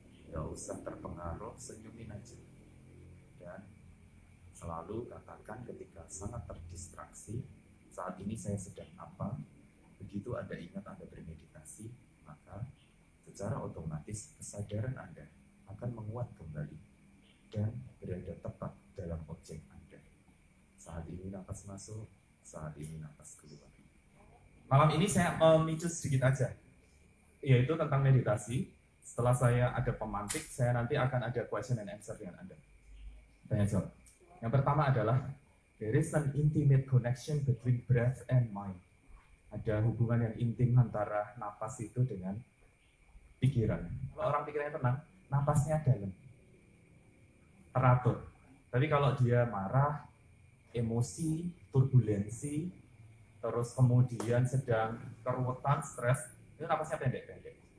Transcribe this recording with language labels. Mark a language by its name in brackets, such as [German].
[Indonesian] Gak usah terpengaruh, senyumin aja. Dan selalu katakan ketika sangat terdistraksi, saat ini saya sedang apa, begitu Anda ingat Anda bermeditasi, maka secara otomatis kesadaran Anda akan menguat kembali dan berada tepat dalam objek Anda. Saat ini napas masuk, saat ini napas keluar. Malam ini saya memicu sedikit aja, yaitu tentang meditasi. Setelah saya ada pemantik, saya nanti akan ada [English] question and answer [Indonesian] dengan Anda. Tanya jawab. Yang pertama adalah, [English] there is an intimate connection between breath and mind. [Indonesian] Ada hubungan yang intim antara napas itu dengan pikiran. Kalau orang pikirannya tenang, napasnya dalam, teratur. Tapi kalau dia marah, emosi, turbulensi, terus kemudian sedang keruwetan, stres, itu napasnya pendek-pendek.